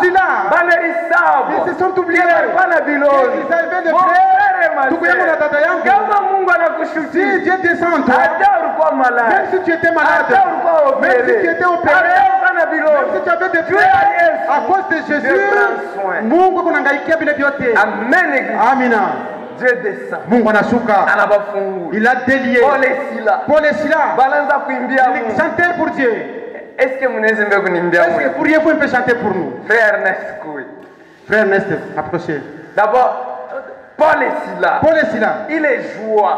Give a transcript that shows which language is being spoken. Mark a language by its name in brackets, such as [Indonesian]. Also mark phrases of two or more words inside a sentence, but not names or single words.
[French] ils se sont oubliés. Ils avaient des frères. Si Dieu descend en toi, même si tu étais malade, même si tu étais opéré, même si tu avais des frères, à cause de Jésus, [Swahili] Mungu kunangaikia vile vyote. Amina. [French] Dieu descend. [Swahili] Mungu anashuka. [French] Il a délié. Paul et Sila. Ils chantaient pour Dieu. Est-ce que vous pourriez-vous un peu chanter pour nous? Frère Ernest, Frère Ernest, approchez. D'abord, Paul et Sila. Il est joie.